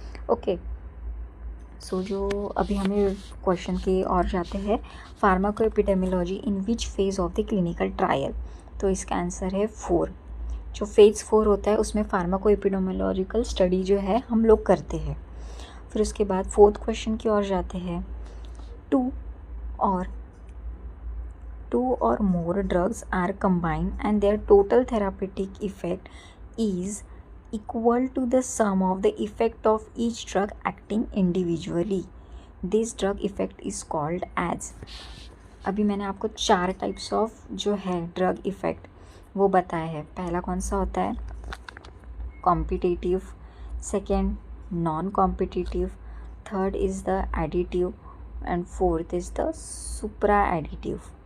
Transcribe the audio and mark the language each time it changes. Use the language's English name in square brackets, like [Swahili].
[Hindi] Okay, सो जो अभी हमें क्वेश्चन की ओर जाते हैं, pharmacoepidemiology [English] In which phase of the clinical trial. [Hindi] तो इसका आंसर है 4। जो फेज़ 4 होता है उसमें फार्माकोएपिडेमियोलॉजिकल स्टडी जो है हम लोग करते हैं। फिर उसके बाद फोर्थ क्वेश्चन की ओर जाते हैं, [English] two or more drugs are combined and their total therapeutic effect is equal to the sum of the effect of each drug acting individually. This drug effect is called as। [Hindi] अभी मैंने आपको 4 types of जो है drug effect वो बताया है। पहला कौन सा होता है, [English] Competitive, second non competitive, third is the additive and fourth is the supra additive.